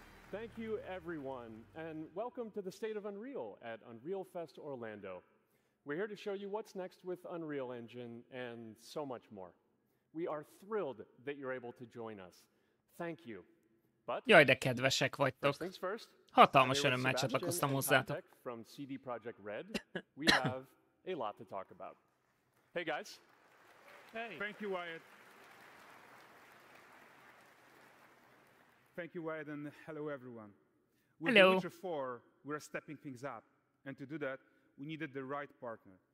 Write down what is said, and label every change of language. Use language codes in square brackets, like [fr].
[en] Thank you, everyone, and welcome to the State of Unreal at Unreal Fest Orlando. We're here to show you what's next with Unreal Engine and so much more. We are thrilled that you're able to join us. Thank you. But [hu] Jaj, de kedvesek vagytok. [en] first things first. [hu] Hatalmas örömmel csatlakoztam hozzátok. [en] From CD Projekt Red, we have a lot to talk about. Hey guys. Hey. Thank you, Wyatt. Thank you, Wyatt, and hello, everyone. With Hello. The Witcher 4, we're stepping things up. And to do that, we needed the right partner.